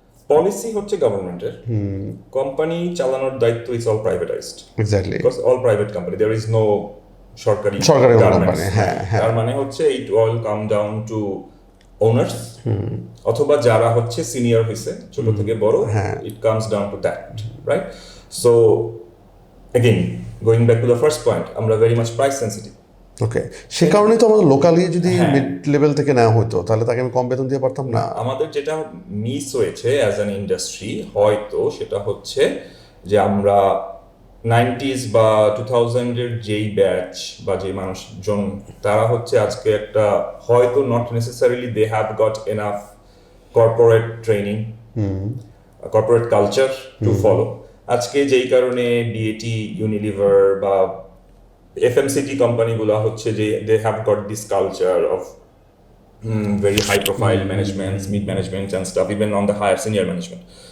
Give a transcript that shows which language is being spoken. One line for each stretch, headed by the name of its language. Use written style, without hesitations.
Bangla: Policy হচ্ছে গভর্নমেন্টের, company চালানোর দায়িত্ব
English: Is all privatised. Exactly, because all private company, there is no সরকারি
Bangla: কোম্পানি। হ্যাঁ, তার মানে হচ্ছে
English: it all come down to owners,
Bangla: অথবা যারা হচ্ছে সিনিয়র হয়েছে ছোট থেকে বড়,
English: It comes down to that, right? So again going back to the first point,
Bangla: আমরা
English: very much price sensitive.
Bangla: ওকে, সে কারণেই তো আমাদের লোকালি যদি মিড লেভেল থেকে নেওয়া হতো তাহলে তাকে আমি কম বেতন দিয়ে পারতাম না। আমাদের যেটা মিস হয়েছে
English: as an industry
Bangla: হয়তো সেটা হচ্ছে যে আমরা 90s বা 2000-এর যেই ব্যাচ বা যে মানুষজন, তারা হচ্ছে আজকে একটা হয়তো
English: Not necessarily they have got enough corporate training, corporate culture to follow.
Bangla: আজকে যেই কারণে বিএটি, ইউনিলিভার বা এফএমসিজি কোম্পানিগুলো হচ্ছে যে
English: They have got this culture of very high profile managements, mid management and stuff, even on the higher senior management.